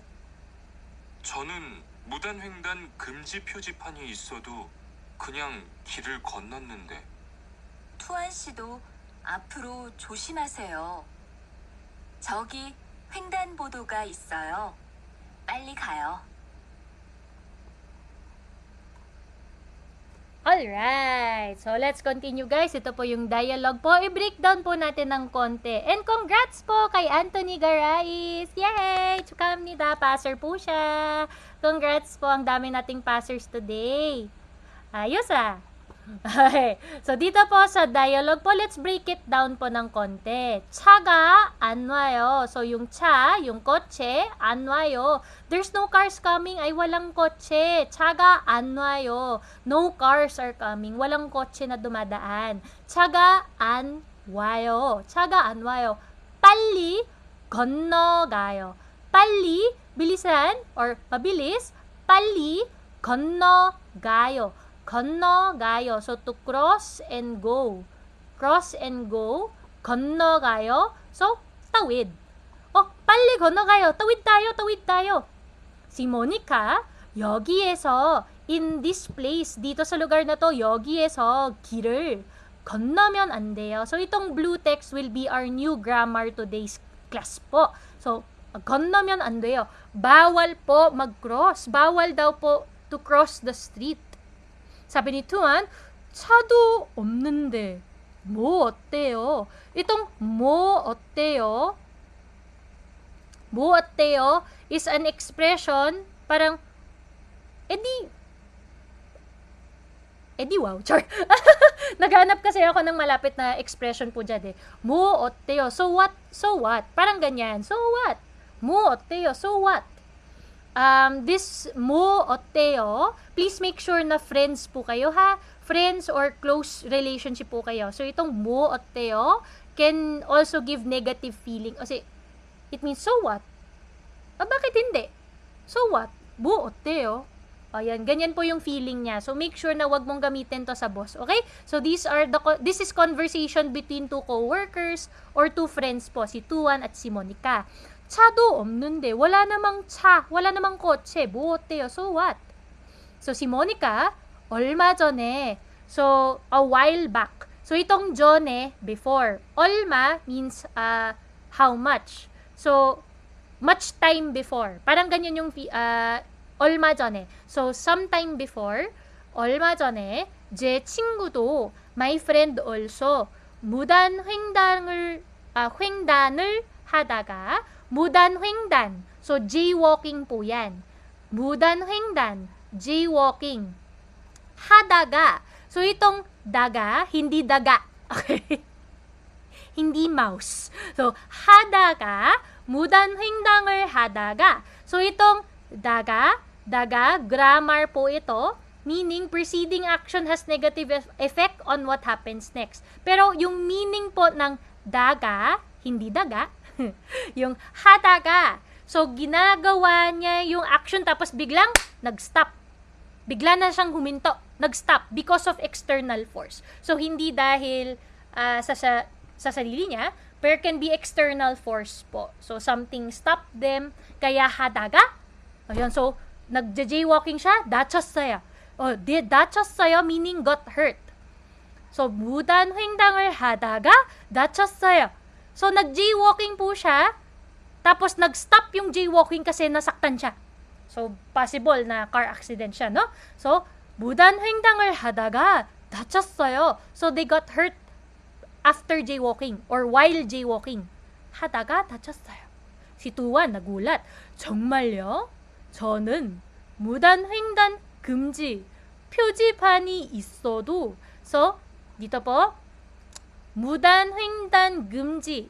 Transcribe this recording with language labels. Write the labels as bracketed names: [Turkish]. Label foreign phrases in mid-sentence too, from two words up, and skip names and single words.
[Korean] 저는 무단횡단 금지 표지판이 있어도 그냥 길을 건넜는데. 투안 씨도 앞으로 조심하세요. 저기 횡단보도가 있어요. 빨리 가요. [English] Alright. So, let's continue guys. [Filipino] Ito po yung dialogue po. I-breakdown po natin ng konti. [English] And congrats [Filipino] po kay Anthony Garais. Yay! Chukamnida. Passer po siya. Congrats po. Ang dami nating passers today. Ayos ah. Okay. So, dito po sa dialogue po, [English] let's break it down [Filipino] po ng konti. [Korean] 차가 안 와요. [Filipino] So, yung 차, yung kotse, [Korean] 안 와요. [English] There's no cars coming. [Filipino] Ay, walang kotse. [Korean] 차가 안 와요. [English] No cars are coming. [Filipino] Walang kotse na dumadaan. [Korean] 차가 안 와요. 차가 안 와요. 빨리 건너가요. 빨리, [Filipino] bilisan, or mabilis, [Korean] 빨리 건너가요. 건너가요. [English] So, to cross and go. Cross and go. [Korean] 건너가요. [Filipino] So, tawid. Oh, [Korean] 빨리 건너가요. [Filipino] tawid tayo, tawid tayo. Si Monica, [Korean] 여기에서, [English] in this place, [Filipino] dito sa lugar na to, [Korean] 여기에서 길을 건너면 안 돼요. [English] So, itong blue text will be our new grammar today's class po. So, [Korean] 건너면 안 돼요. [Filipino] Bawal po mag-cross. Bawal daw po [English] to cross the street. [Korean] 사비 ni Tuan, 차도 없는데 뭐 어때요? itong 뭐 어때요? 뭐 어때요? [English] is an expression [Filipino] parang edi wow, char. Naghanap kasi ako ng malapit na expression po dyan eh. [Korean] 뭐 어때요? [English] So what? So what? [Filipino] Parang ganyan. [English] So what? [Korean] 뭐 어때요? [English] So what? This [Korean] mo 어때요? [English] Please make sure [Filipino] na friends po kayo ha. [English] Friends or close relationship [Filipino] po kayo. [English] So itong [Korean] mo 어때요 [English] can also give negative feeling. Kasi it means so what? [Filipino] Bakit hindi? [English] So what? [Korean] Mo 어때요? [Filipino] Ayan, ganyan po yung feeling niya. [English] So make sure [Filipino] na wag mong gamitin to sa boss. [English] Okay? So this is conversation between two co-workers or two friends [Filipino] po, si Tuan at si Monica. [Korean] 차도 없는데 [Filipino] wala namang 차, wala namang kotse. [Korean] 뭐 어때요? [English] So what? [Filipino] So si Monica, [Korean] 얼마 전에, [English] so a while back. So itong 전에, before. 얼마 means how much. So much time before. [Filipino] Parang ganyan yung [Korean] 얼마 전에. [English] So sometime before, [Korean] 얼마 전에 제 친구도, [English] my friend also, [Korean] 무단 횡단을 하다가 무단 횡단. [Filipino] So, jaywalking po yan. [Korean] 무단 횡단. [English] Jaywalking. [Korean] 하다가. [Filipino] So, itong daga, hindi daga. Okay? hindi mouse. So, [Korean] 하다가, 무단 횡단을 하다가. [Filipino] So, itong daga, [English] grammar po ito, meaning preceding action has negative effect on what happens next. [Filipino] Pero, yung meaning po ng daga, hindi daga, yung hadaga. So, ginagawa niya yung action tapos biglang nag-stop. Bigla na siyang huminto. [English] Nag-stop because of external force. So, [Filipino] hindi dahil sa sarili niya, pero [English] can be external force [Filipino] po. [English] So, something stopped them, [Filipino] kaya hadaga. Ayun, so, nagja-jaywalking siya, [Korean] 다쳤어요. 다쳤어요 [English] meaning got hurt. So, [Korean] 무단 횡단을 하다가 다쳤어요. [Filipino] So, nag-jaywalking po siya, tapos nag-stop yung jaywalking kasi nasaktan siya. So, possible na [English] car accident [Filipino] siya, no? So, [Korean] 무단 횡단을 하다가 다쳤어요. [English] So, they got hurt after jaywalking or while jaywalking. [Korean] 하다가 다쳤어요. [Filipino] Si Tuan nagulat. [Korean] 정말요? 저는 무단 횡단 금지 표지판이 있어도. [Filipino] So, dito po, [Korean] 무단 횡단 금지.